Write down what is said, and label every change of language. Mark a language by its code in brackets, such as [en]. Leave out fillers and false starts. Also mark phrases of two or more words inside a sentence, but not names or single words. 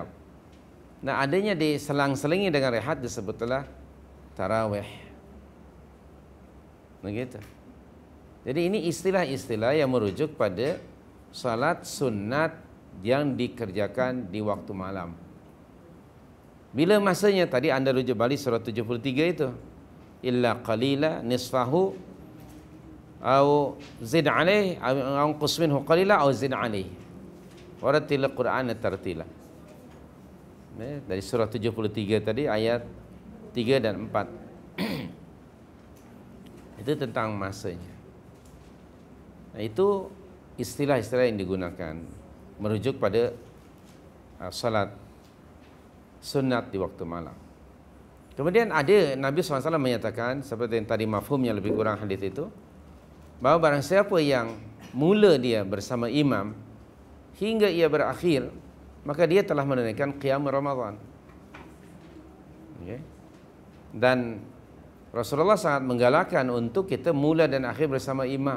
[ms] Nah, adanya di selang-selingi dengan rehat disebutlah tarawih. Begitu. Jadi ini istilah-istilah yang merujuk pada salat sunat yang dikerjakan di waktu malam. Bila masanya tadi anda rujuk balik surah 73 itu, [ar] إلا قليلا نصفه أو زد عليه أو انقص منه قليلا أو زد عليه ورتل القرآن ترتيلا. [ms] Dari surah 73 tadi ayat 3 dan 4. Itu tentang masanya. Nah, itu istilah-istilah yang digunakan merujuk pada salat sunat di waktu malam. Kemudian ada Nabi SAW menyatakan, seperti yang tadi mafhumnya lebih kurang hadis itu, bahawa barang siapa yang mula dia bersama imam hingga ia berakhir, maka dia telah menunaikan qiyam Ramadan. Okay. Dan Rasulullah sangat menggalakkan untuk kita mula dan akhir bersama imam.